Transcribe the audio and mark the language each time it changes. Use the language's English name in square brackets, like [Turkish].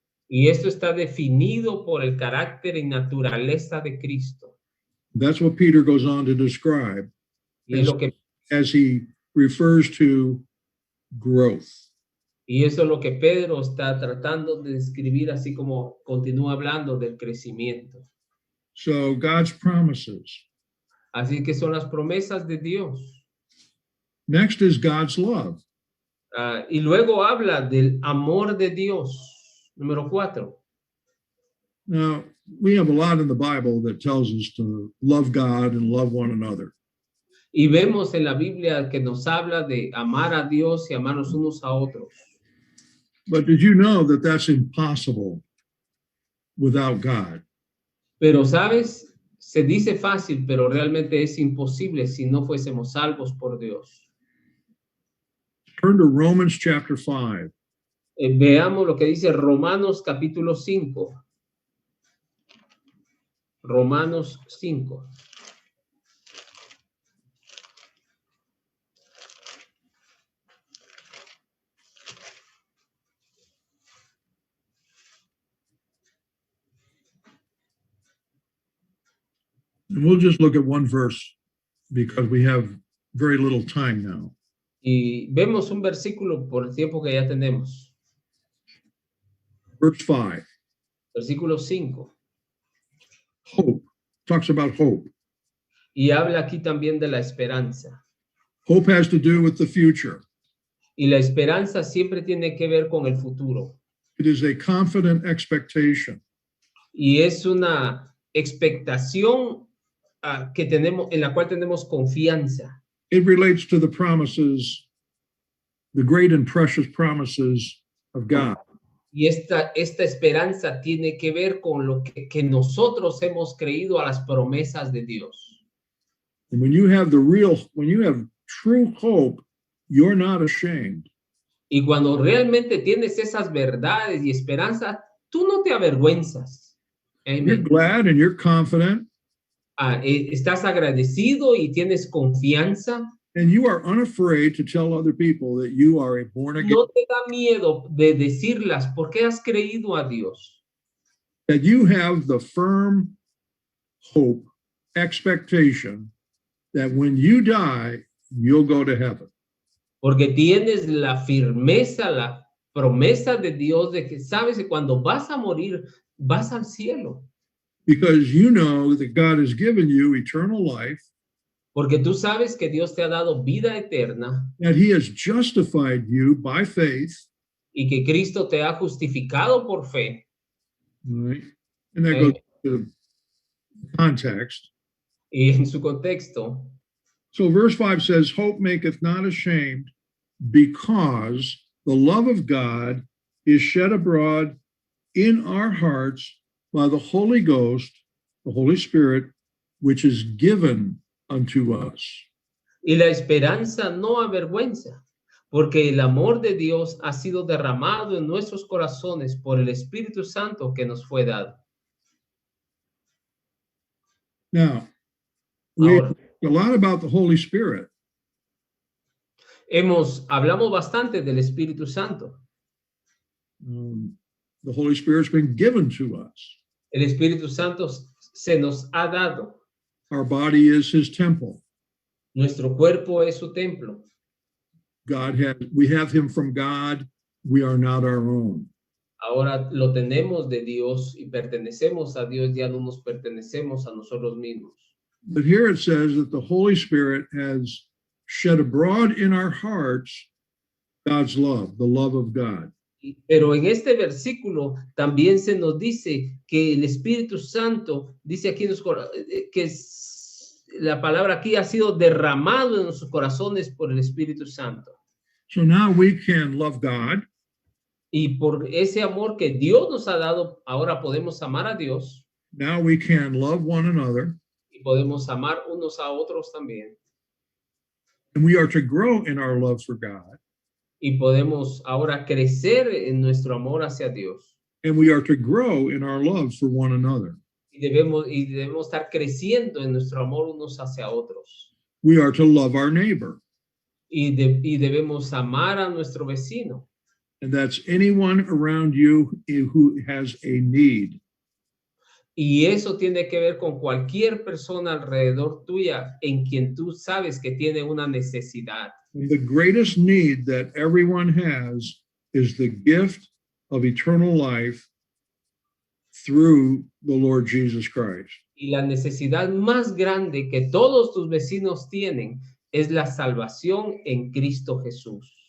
[Spanish] Y esto está definido por el carácter y naturaleza de Cristo. [English] That's what Peter goes on to describe [Spanish] Y es lo que [English] as he refers to growth. [Spanish] Y eso es lo que Pedro está tratando de describir, así como continúa hablando del crecimiento. [English] So God's promises. [Spanish] Así que son las promesas de Dios. [English] Next is God's love. [Spanish] Y luego habla del amor de Dios. Número 4. [English] Now, we have a lot in the Bible that tells us to love God and love one another. [Spanish] Y vemos en la Biblia que nos habla de amar a Dios y amarnos unos a otros. [English] But did you know that that's impossible without God? [Spanish] Pero, ¿sabes? Se dice fácil, pero realmente es imposible si no fuésemos salvos por Dios. [English] Turn to Romans chapter 5. [Spanish] Veamos lo que dice Romanos capítulo 5. Romanos 5. [English] And we'll just look at one verse because we have very little time now. [Spanish] Y vemos un versículo por el tiempo que ya tenemos. [English] Verse 5, [Spanish] Versículo 5. [English] hope, talks about hope. [Spanish] Y habla aquí también de la esperanza. [English] Hope has to do with the future. [Spanish] Y la esperanza siempre tiene que ver con el futuro. [English] It is a confident expectation. [Spanish] Y es una expectación que tenemos, en la cual tenemos confianza. [English] It relates to the promises, the great and precious promises of God. [Spanish] Y esta esperanza tiene que ver con lo que nosotros hemos creído a las promesas de Dios. [English] And when you have true hope, you're not ashamed. [Spanish] Y cuando realmente tienes esas verdades y esperanza, tú no te avergüenzas. [English] You're Amen. glad and you're confident, [Spanish] Estás agradecido y tienes confianza. [English] and you are unafraid to tell other people that you are a born again, [Spanish] No te da miedo de decirlas porque has creído a Dios. [English] that you have the firm hope, expectation that when you die, you'll go to heaven. [Spanish] Porque tienes la firmeza, la promesa de Dios de que sabes que cuando vas a morir, vas al cielo. [English] Because you know that God has given you eternal life, [Spanish] Porque tú sabes que Dios te ha dado vida eterna [English] that He has justified you by faith, [Spanish] y que Cristo te ha justificado por fe. [English] right? And that goes to context. [Spanish] Y en su contexto, [English] So verse 5 says, hope maketh not ashamed, because the love of God is shed abroad in our hearts by the Holy Ghost, the Holy Spirit, which is given unto us. [Spanish] y la esperanza no avergüenza, porque el amor de Dios ha sido derramado en nuestros corazones por el Espíritu Santo que nos fue dado. [English] Now, we [Spanish] Ahora, [English] a lot about the Holy Spirit. [Spanish] hablamos bastante del Espíritu Santo. [English] The Holy Spirit's been given to us. [Spanish] El Espíritu Santo se nos ha dado. [English] Our body is His temple. [Spanish] Nuestro cuerpo es su templo. [English] We have Him from God. We are not our own. [Spanish] Ahora lo tenemos de Dios y pertenecemos a Dios, ya no nos pertenecemos a nosotros mismos. [English] But here it says that the Holy Spirit has shed abroad in our hearts God's love, the love of God. [Spanish] Pero en este versículo también se nos dice que el Espíritu Santo, dice aquí que la palabra aquí ha sido derramado en nuestros corazones por el Espíritu Santo. [English] So now we can love God. [Spanish] Y por ese amor que Dios nos ha dado, ahora podemos amar a Dios. [English] Now we can love one another. [Spanish] Y podemos amar unos a otros también. [English] And we are to grow in our love for God. [Spanish] Y podemos ahora crecer en nuestro amor hacia Dios. [English] And we are to grow in our love for one another. [Spanish] Y debemos estar creciendo en nuestro amor unos hacia otros. [English] We are to love our neighbor. [Spanish] Y debemos amar a nuestro vecino. [English] And that's anyone around you who has a need. [Spanish] Y eso tiene que ver con cualquier persona alrededor tuya en quien tú sabes que tiene una necesidad. [English] And the greatest need that everyone has is the gift of eternal life through the Lord Jesus Christ. [Spanish] Y la necesidad más grande que todos tus vecinos tienen es la salvación en Cristo Jesús.